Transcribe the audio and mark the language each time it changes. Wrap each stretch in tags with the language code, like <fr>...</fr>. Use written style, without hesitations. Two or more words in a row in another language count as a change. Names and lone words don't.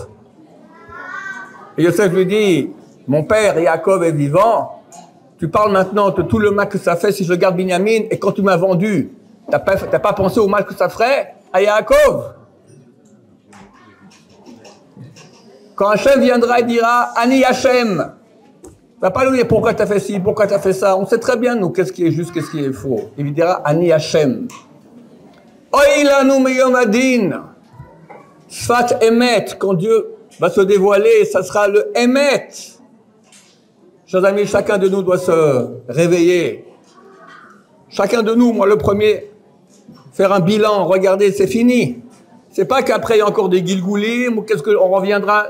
<fr>Et Yosef lui dit, mon père Yaakov est vivant, tu parles maintenant de tout le mal que ça fait si je garde Binyamin, et quand tu m'as vendu, t'as pas pensé au mal que ça ferait à Yaakov? Quand Hachem viendra, il dira,</fr> <he>אני השם.</he> <fr>Il va pas lui dire pourquoi tu as fait ci, pourquoi tu as fait ça. On sait très bien, nous, qu'est-ce qui est juste, qu'est-ce qui est faux. Il lui dira,</fr> <he>אני השם. אוי לנו מיום הדין.</he> <fr>Sfat Emet. Quand Dieu va se dévoiler, ça sera le Emet. Chers amis, chacun de nous doit se réveiller. Chacun de nous, moi le premier, faire un bilan, regardez, c'est fini. C'est pas qu'après il y a encore des Gilgoulim ou qu'est-ce qu'on reviendra.</fr>